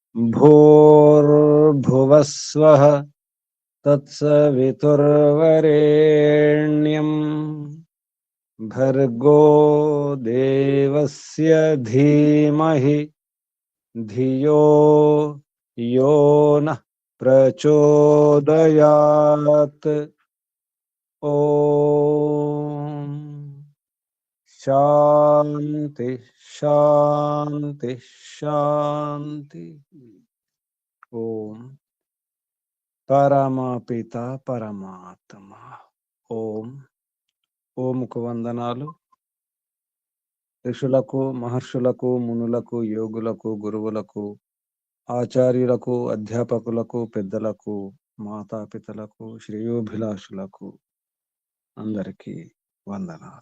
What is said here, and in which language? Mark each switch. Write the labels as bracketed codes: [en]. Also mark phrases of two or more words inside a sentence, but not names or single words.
[sa] भूर्भुवस्वः तत्सवितुर्वरेण्यं भर्गो देवस्य धीमहि धियो यो नः प्रचोदयात्। ओम शांति शांति शांति। [te] ओम పరమపిత పరమాత్మ ఓం. ఓంకు వందనాలు. ఋషులకు, మహర్షులకు, మునులకు, యోగులకు, గురువులకు, ఆచార్యులకు, అధ్యాపకులకు, పెద్దలకు, మాతాపితలకు, శ్రేయోభిలాషులకు అందరికీ వందనాలు.